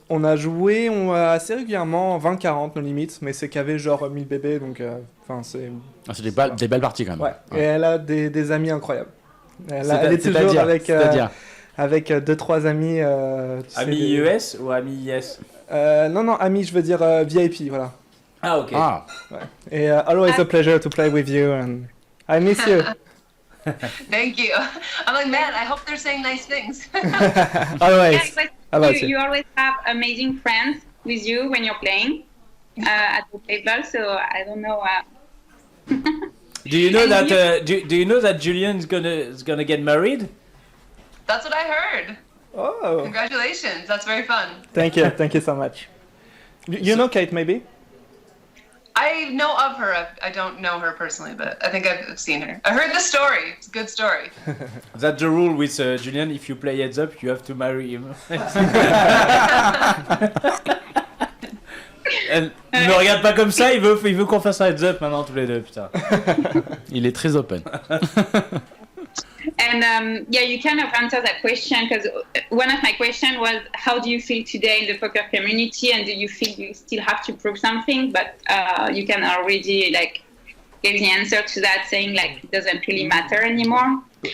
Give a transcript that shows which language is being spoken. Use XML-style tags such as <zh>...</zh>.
<fr>On a joué assez régulièrement 20-40 nos limites, mais c'est qu'avait genre 1000 bébés, donc c'est... Ah, c'est des belles parties quand même. Ouais. Et elle a des amis incroyables. Elle est toujours avec 2-3 amis. Amis US ou amis IS? Non, amis, je veux dire VIP, voilà. Ah, ok. Ah. Ouais.</fr> <en>Et always a pleasure to play with you, and I miss you. Thank you. I'm like, man, I hope they're saying nice things. Always. Yeah, you always have amazing friends with you when you're playing at the table, so I don't know. Do you know that? Do you know that Julian's gonna get married? That's what I heard. Oh. Congratulations. That's very fun. Thank you so much. You know Kate, maybe? I know of her. I don't know her personally, but I think I've seen her. I heard the story. It's a good story. That's the rule with Julian. If you play heads up, you have to marry him.</en> <fr>Il me regarde pas comme ça. Il veut qu'on fasse un heads up maintenant tous les deux. Putain. Il est très open.</fr> <en>And yeah, you kind of answered that question because one of my questions was, how do you feel today in the poker community, and do you feel you still have to prove something? But you can already like give the answer to that, saying like it doesn't really matter anymore.</en>